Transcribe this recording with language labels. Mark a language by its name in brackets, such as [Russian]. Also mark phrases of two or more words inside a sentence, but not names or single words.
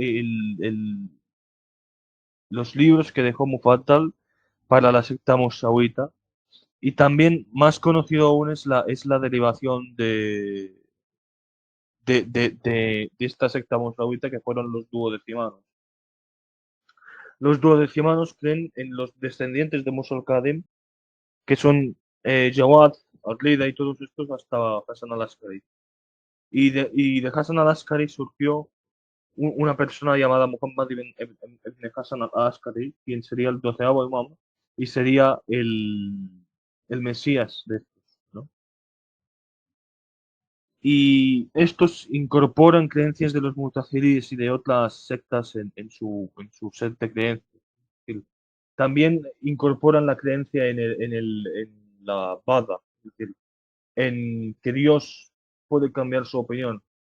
[Spanish] los libros que dejó Mufaddal para la secta moshavita y también más conocido aún es la derivación de esta secta moshavita que fueron los duodecimanos. Los duodecimanos creen en los descendientes de Musa al-Kadhim, que son Jawad, Al-Rida y todos estos hasta Hassan al-Askari. Y de Hassan al-Askari surgió una persona llamada Muhammad ibn Hassan al-Askari, quien sería el 12º imam y sería el Mesías de estos, ¿no? Y estos incorporan creencias de los mutazilis y de otras sectas en su set de creencias. Es decir, también incorporan la creencia en la Bada, es decir, en que Dios puede cambiar su opinión.